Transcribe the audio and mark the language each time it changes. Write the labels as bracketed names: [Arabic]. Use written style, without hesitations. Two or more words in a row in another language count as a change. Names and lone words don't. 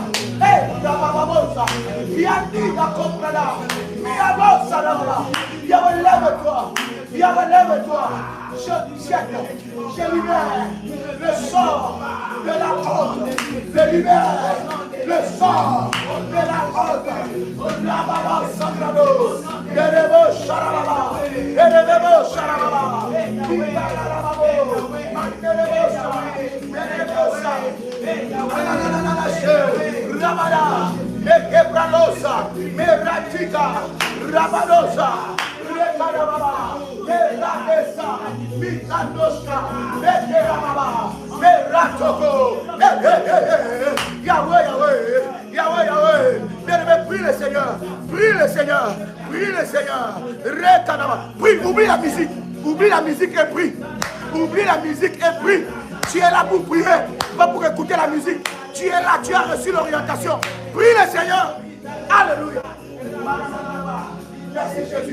[French] Hé, la maman, il a dit la comprendre, il a l'autre là, il a lève-toi, il a lève-toi. Je libère le sort de la honte, je libère le sort de la honte. La maman sangrado, le charababa, le charababa. Rabada, Ekebralosa, Meratika, Rabadosa, Rekarababa, Meradesa, Mikadoska, Mekerababa, Meratoko, Yahweh, Yahweh, Yahweh, Yahweh. Bien-aimé, prie le Seigneur, prie le Seigneur, prie le Seigneur. Rekanaba, prie, oublie la musique. Oublie la musique et prie. Oublie la musique et prie. Tu es là pour prier, pas pour écouter la musique. Tu es là, tu as reçu l'orientation. Prie le Seigneur. Alléluia. Merci Jésus.